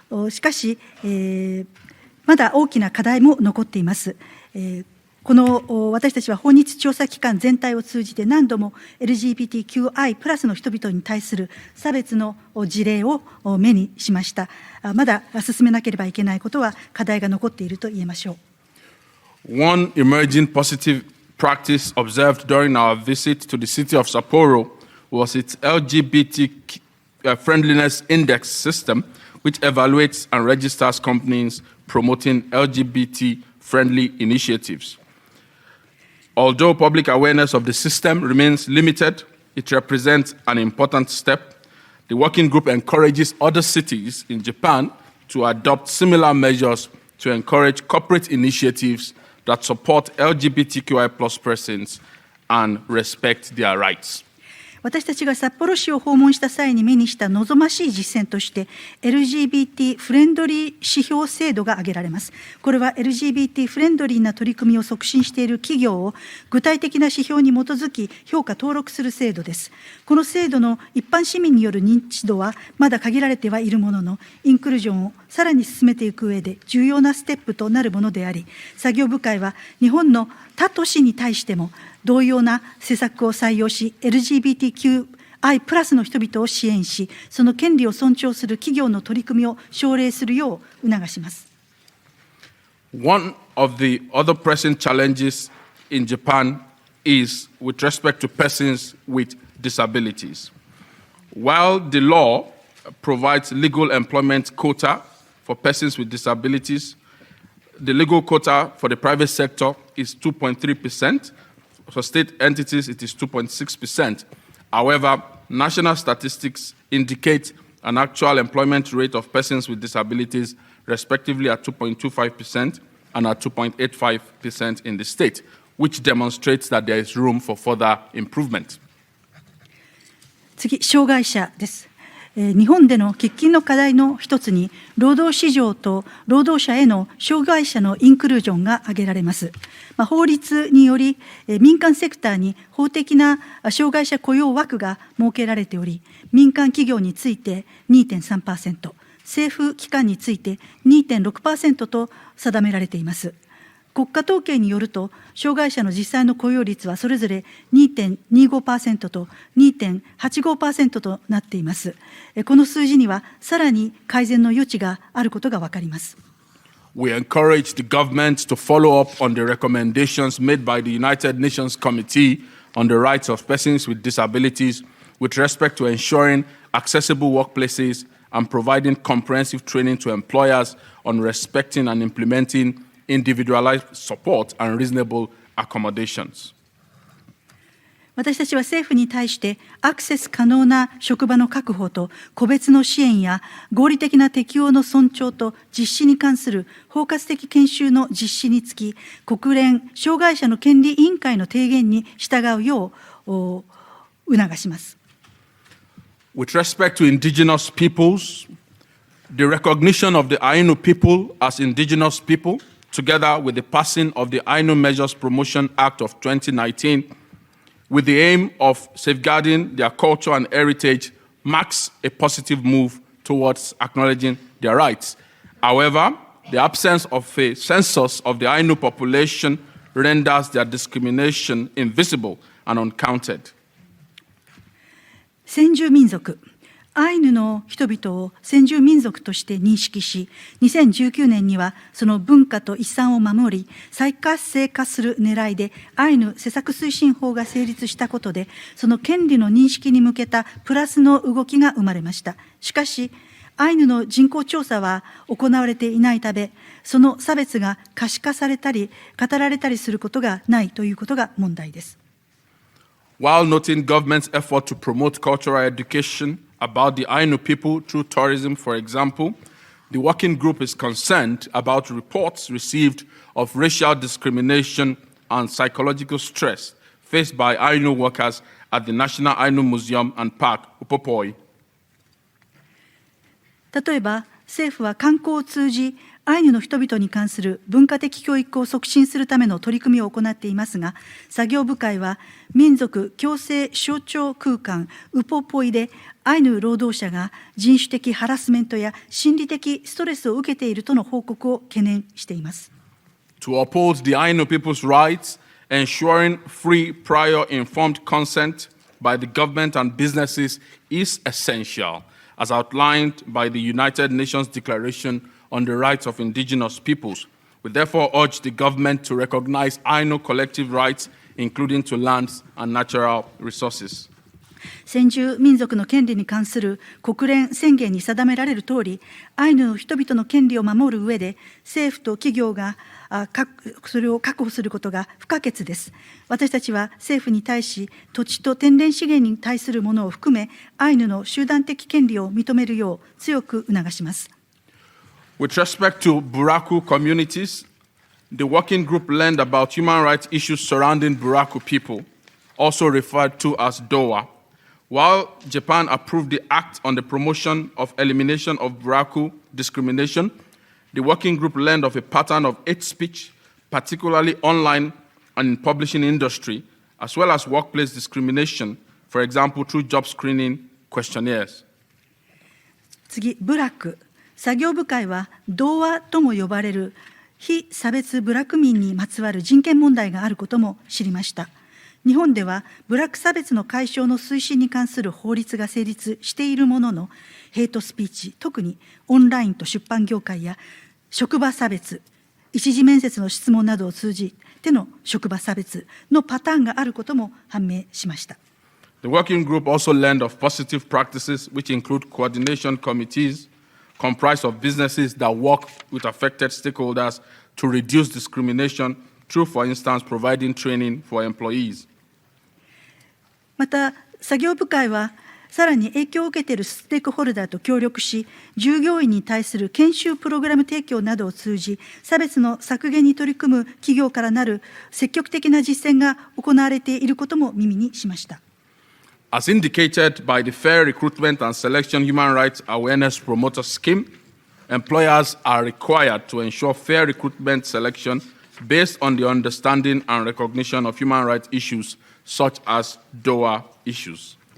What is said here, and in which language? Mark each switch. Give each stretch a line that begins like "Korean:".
Japanese: しかし、まだ大きな課題も残っています。私たちは訪日調査機関全体を通じて何度も LGBTQI+ の人々に対する差別の事例を目にしました。まだ進めなければいけないことは課題が残っていると言えましょう。
English: One emerging positive practice observed during our visit to the city of Sapporo was its LGBT friendliness index system, which evaluates and registers companies promoting LGBT-friendly initiatives. Although public awareness of the system remains limited, it represents an important step. The working group encourages other cities in Japan to adopt similar measures to encourage corporate initiatives that support LGBTQI+ persons and respect their rights.
Japanese: 私たちが札幌市を訪問した際に目にした望ましい実践として LGBT フレンドリー指標制度が挙げられます。これは LGBT フレンドリーな取り組みを促進している企業を具体的な指標に基づき評価登録する制度です。この制度の一般市民による認知度はまだ限られてはいるものの、インクルージョンをさらに進めていく上で重要なステップとなるものであり、作業部会は日本の他都市に対しても同様な施策を採用し、LGBTQI+ の人々を支援し、その権利を尊重する企業の取り組みを奨励するよう促します。
English: One of the other pressing challenges in Japan is with respect to persons with disabilities. While the law provides legal employment quota for persons with disabilities, the legal quota for the private sector is 2.3%. For state entities, it is 2.6%. However, national statistics indicate an actual employment rate of persons with disabilities respectively at 2.25% and at 2.85% in the state, which demonstrates that there is room for further improvement.
Japanese: 次、障害者です。日本での喫緊の課題の一つに、労働市場と労働者への障害者のインクルージョンが挙げられます。法律により、民間セクターに法的な障害者雇用枠が設けられており、民間企業について 2.3%、政府機関について 2.6% と定められています。国家統計によると、障害者の実際の雇用率はそれぞれ 2.25% と 2.85% となっています。この数字にはさらに改善の余地があることが分かります。
English: We encourage the government to follow up on the recommendations made by the United Nations Committee on the Rights of Persons with Disabilities with respect to ensuring accessible workplaces and providing comprehensive training to employers on respecting and implementing individualized support and reasonable accommodations.
Japanese: 私たちは政府に対してアクセス可能な職場の確保と個別の支援や合理的な適用の尊重と実施に関する包括的研修の実施につき、国連障害者の権利委員会の提言に従うよう促します。
English: With respect to indigenous peoples, the recognition of the Ainu people as indigenous people, together with the passing of the Ainu Measures Promotion Act of 2019, with the aim of safeguarding their culture and heritage, marks a positive move towards acknowledging their rights. However, the absence of a census of the Ainu population renders their discrimination invisible and uncounted.
Japanese: 先住民族アイヌの人々を先住民族として認識し、2019年にはその文化と遺産を守り、再活性化する狙いでアイヌ施策推進法が成立したことで、その権利の認識に向けたプラスの動きが生まれました。しかし、アイヌの人口調査は行われていないため、その差別が可視化されたり、語られたりすることがないということが問題です。
English: While noting government's effort to promote cultural education about the Ainu people through tourism, for example, the working group is concerned about reports received of racial discrimination and psychological stress faced by Ainu workers at the National Ainu Museum and Park, Upopoi.
Japanese: 例えば、政府は観光を通じ、アイヌの人々に関する文化的教育を促進するための取り組みを行っていますが、作業部会は民族共生象徴空間ウポポイでアイヌ労働者が人種的ハラスメントや心理的ストレスを受けているとの報告を懸念しています。
English: To uphold the Ainu people's rights, ensuring free, prior, informed consent by the government and businesses is essential, as outlined by the United Nations Declaration on the Rights of Indigenous Peoples. We therefore urge the government to recognize Ainu collective rights, including to lands and natural resources.
Japanese: 先住民族の権利に関する国連宣言に定められるとおり、アイヌの人々の権利を守る上で、政府と企業がそれを確保することが不可欠です。私たちは政府に対し、土地と天然資源に対するものを含め、アイヌの集団的権利を認めるよう強く促します。
English: With respect to Buraku communities, the working group learned about human rights issues surrounding Buraku people, also referred to as DOA. While Japan approved the Act on the Promotion of Elimination of Buraku Discrimination, the working group learned of a pattern of hate speech, particularly online and in publishing industry, as well as workplace discrimination, for example, through job screening questionnaires.
Japanese: 次、部落。作業部会は、同和とも呼ばれる非差別部落民にまつわる人権問題があることも知りました。日本では、部落差別の解消の推進に関する法律が成立しているものの、ヘイトスピーチ、特にオンラインと出版業界や職場差別、一次面接の質問などを通じての職場差別のパターンがあることも判明しました。
English: The working group also learned of positive practices, which include coordination committees comprised of businesses that work with affected stakeholders to reduce discrimination through, for instance, providing training for employees.
Japanese: また、作業部会は、さらに影響を受けているステークホルダーと協力し、従業員に対する研修プログラム提供などを通じ、差別の削減に取り組む企業からなる積極的な実践が行われていることも耳にしました。
English: As indicated by the Fair Recruitment and Selection Human Rights Awareness Promoter Scheme, employers are required to ensure fair recruitment selection based on the understanding and recognition of human rights issues such as DOA issues.